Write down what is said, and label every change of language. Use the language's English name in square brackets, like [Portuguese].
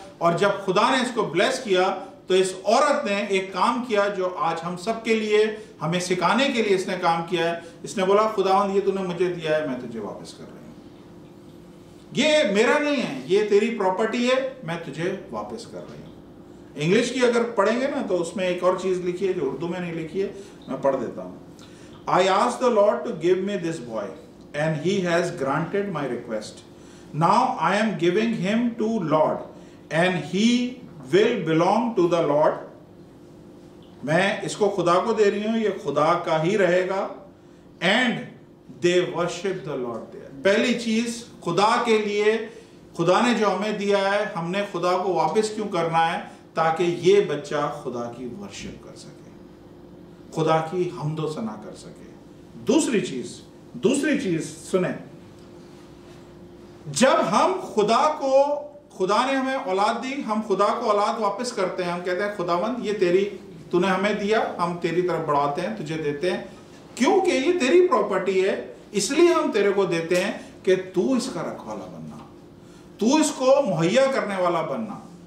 [Hindi] और जब खुदा ने इसको ब्लेस किया तो इस औरत ने एक काम किया जो आज हम सब के लिए, हमें सिखाने के लिए इसने काम किया है। इसने बोला, खुदावंद ये तूने मुझे दिया है, मैं तुझे वापस कर रही हूं। ये मेरा नहीं है, ये तेरी प्रॉपर्टी है, मैं तुझे वापस कर रही हूं। इंग्लिश की अगर पढ़ेंगे ना तो उसमें एक और चीज लिखी है जो उर्दू में नहीं लिखी है, मैं पढ़ देता हूं। [English] I asked the Lord to give me this boy, and he has granted my request. Now I am giving him to Lord, and he will belong to the Lord. [Hindi] मैं इसको खुदा को दे रही हूं, ये खुदा का ही रहेगा। [English] And they worship the Lord there. [Hindi] पहली चीज, खुदा के लिए, खुदा ने जो हमें दिया है, हमने खुदा को वापस क्यों करना है? ताकि ये बच्चा खुदा की वर्शिप कर सके, खुदा की हम्दो सना कर सके। दूसरी चीज सुने, जब हम खुदा ने हमें औलाद दी, हम खुदा को औलाद वापस करते हैं। हम कहते हैं, खुदावंद ये तूने हमें दिया, हम तेरी तरफ बढ़ाते हैं, तुझे देते हैं, क्योंकि ये तेरी प्रॉपर्टी है, इसलिए हम तेरे को देते हैं कि तू इसका रखवाला बनना, तू इसको मुहैया करने वाला बनना।